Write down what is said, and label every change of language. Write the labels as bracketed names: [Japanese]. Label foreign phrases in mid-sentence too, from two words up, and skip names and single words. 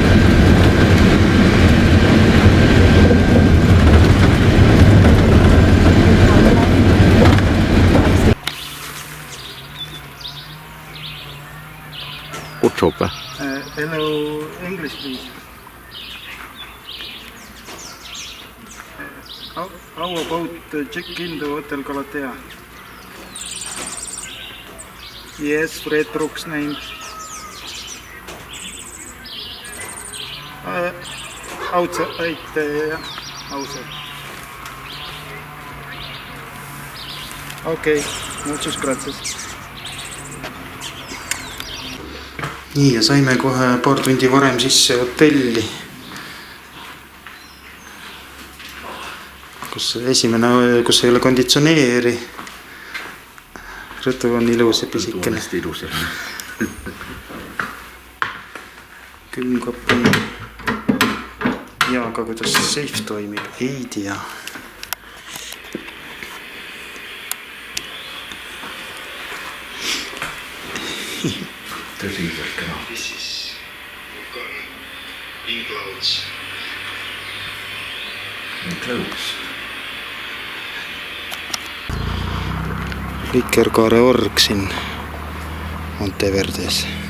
[Estonian] Kutsub või? [English] Hello, English please. How about check-in to Hotel Galatea? Yes, Fred Brooks name. Outside, outside. [Spanish] Okay, muchas gracias. [Estonian] Nii, ja saime kohe paar tundi varem sisse hotelli, kus esimene, kus ei ole konditsioneeri. Rõtu on ilus ja pisikene. Ilus, Külmkapp on. Ja, aga kuidas safe toimib? Ei tea. Tõsiselt kena. [English] This is Vulcan in clouds. In clouds. [Estonian] Vikerkaare org siin Monteverdes.